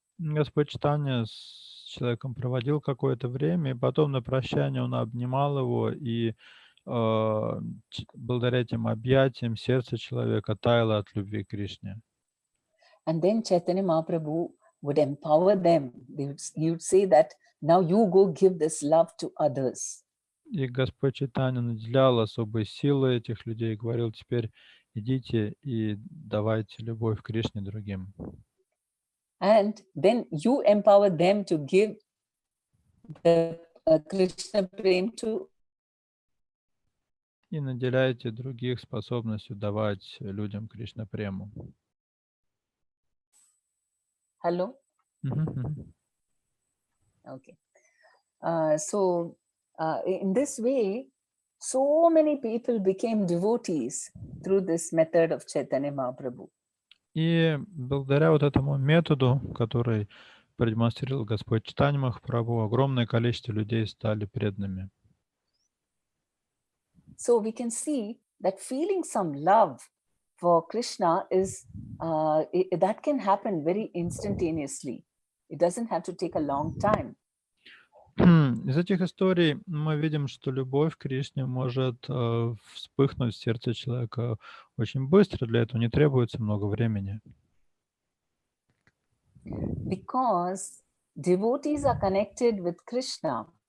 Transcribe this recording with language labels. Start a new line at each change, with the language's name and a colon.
Russian: Господь Чайтанья с человеком проводил какое-то время, и потом на прощание он обнимал его, и благодаря этим объятиям сердце человека таяло от любви к Кришне.
English: And then Chaitanya Mahaprabhu would empower them. He would say that, now you go give this love to others.
Russian: И Господь Чайтанья наделял особой силой этих людей и говорил: теперь идите и давайте любовь к Кришне другим.
English: And then you empower them to give the Krishna Prem to.
Russian: И наделяйте других способностью давать людям Кришна Прему.
English: Hello? Okay. So in this way, so many people became devotees through this method of Chaitanya Mahaprabhu.
Russian: И благодаря вот этому методу, который продемонстрировал Господь Чайтанья Махапрабху, огромное количество людей стали преданными.
English: So we can see that feeling some love for Krishna is that can happen very instantaneously. It doesn't have to take a long time.
Russian: Из этих историй мы видим, что любовь к Кришне может вспыхнуть в сердце человека очень быстро. Для этого не требуется много времени.
English: Because devotees are connected with Krishna.